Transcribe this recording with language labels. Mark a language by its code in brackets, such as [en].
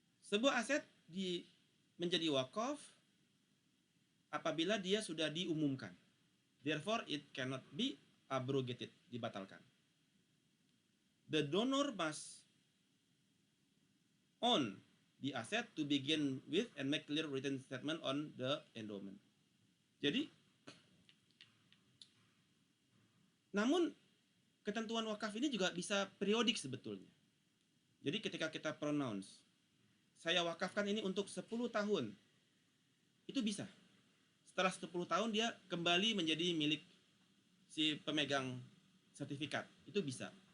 [id] Sebuah aset menjadi wakaf apabila dia sudah diumumkan. [en] Therefore, it cannot be abrogated, [id] dibatalkan. [en] The donor must own the asset to begin with and make clear written statement on the endowment. [id] Jadi, namun ketentuan wakaf ini juga bisa periodik sebetulnya. Jadi ketika kita pronounce, saya wakafkan ini untuk 10 tahun, itu bisa. Setelah 10 tahun dia kembali menjadi milik si pemegang sertifikat, itu bisa.